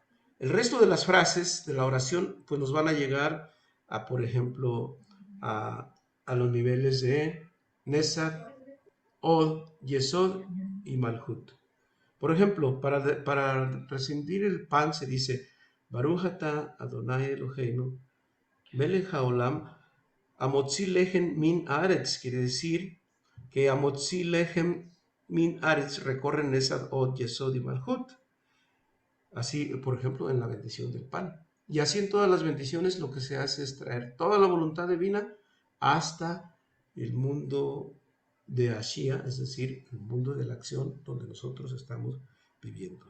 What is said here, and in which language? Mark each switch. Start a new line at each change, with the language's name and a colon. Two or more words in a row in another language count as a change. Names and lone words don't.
Spanish: El resto de las frases de la oración pues nos van a llegar a, por ejemplo, a los niveles de Nesat, Od, Yesod y Malhut. Por ejemplo, para rescindir el pan se dice
Hebrew: ברוך אתה אדוני אלוהינו מלך העולם המוציא לחם מן הארץ,
Spanish: quiere decir que
Hebrew: המוציא לחם מן הארץ
Spanish: recorren Nesad, Od, Yesod y Malhut. Así, por ejemplo, en la bendición del pan. Y así en todas las bendiciones lo que se hace es traer toda la voluntad divina hasta el mundo de Ashia, es decir, el mundo de la acción donde nosotros estamos viviendo.